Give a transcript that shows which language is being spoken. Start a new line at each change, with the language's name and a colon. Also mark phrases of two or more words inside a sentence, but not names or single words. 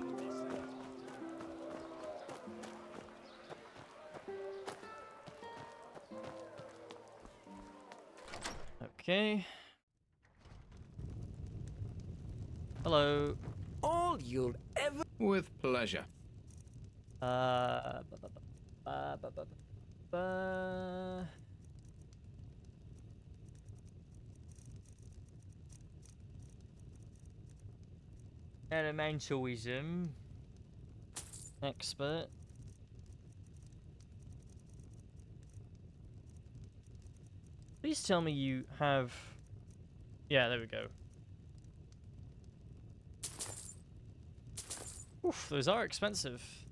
English: Okay. Hello. All you'll ever... With pleasure. Ba, ba, ba, ba, ba, ba, ba. Elementalism. Expert. Please tell me you have... Yeah, there we go. Oof, those are expensive.